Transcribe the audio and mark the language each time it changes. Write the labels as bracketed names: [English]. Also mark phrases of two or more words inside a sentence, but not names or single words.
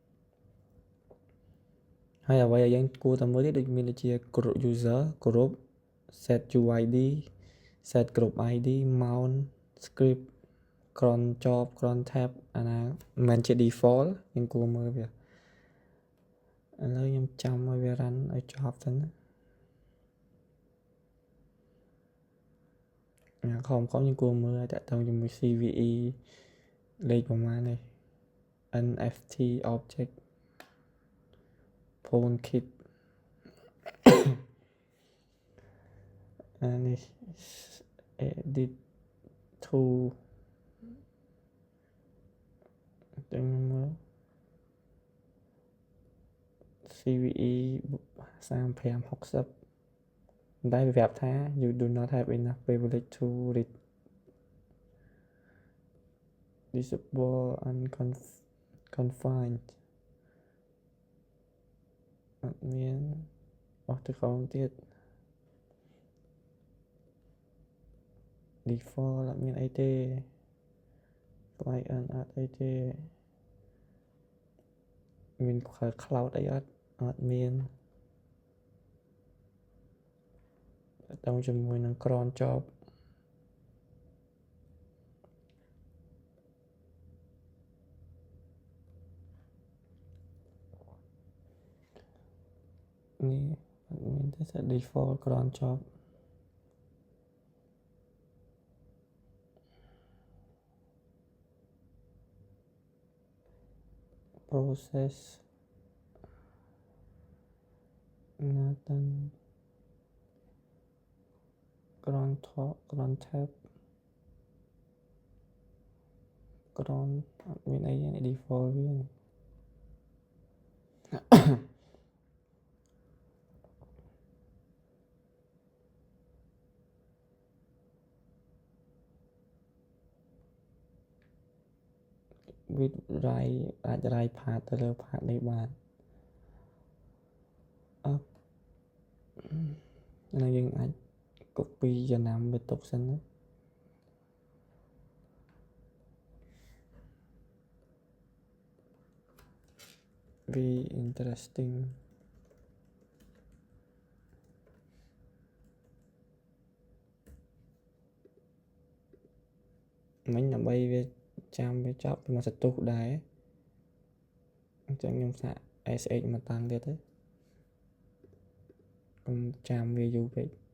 [Khmer] ហើយអ្វីដែលយើងគួរតែមើលទៀតដូចមានដូចជា [English] group user group set uid set group id mount script cron job cron tab [Khmer] អាណាមិនជា default យើងគួរមើលវាឥឡូវខ្ញុំចាំឲ្យវា run ឲ្យចប់ទៅណា ខំយើងគួរមើលឲ្យតាក់ទងជាមួយ CVE លេខប្រមាណនេះ [English] NFT object phone kit [Khmer] អានេះ [English] edit to [Khmer] ទាំងមើល CVE 3560តែវាប្រាប់ថា [English] you do not have enough privilege to read disable unconfined [Khmer] អត់មានអស់ទៅក្រោមទៀត default អត់មានអីទេ client អត់អីទេមាន cloud អីអត់មាន តើជាមួយនឹង [English] cron job [Khmer] នេះអត់មានទេតែ [English] default cron job process Nathan cron top cron tab cron [Khmer] អត់មានអីទេ default វា [English] with write [Khmer] អាច [English] write path [Khmer] ទៅលើ path នេះបានហើយយើងអាច copy ចំណាំវាទុកសិនណា វា interesting មិញដើម្បីវាចាំវាចប់ពីមួយសន្ទុះដែរអញ្ចឹងខ្ញុំសាក SH មកតាំងទៀតទៅកុំចាំវាយូរពេក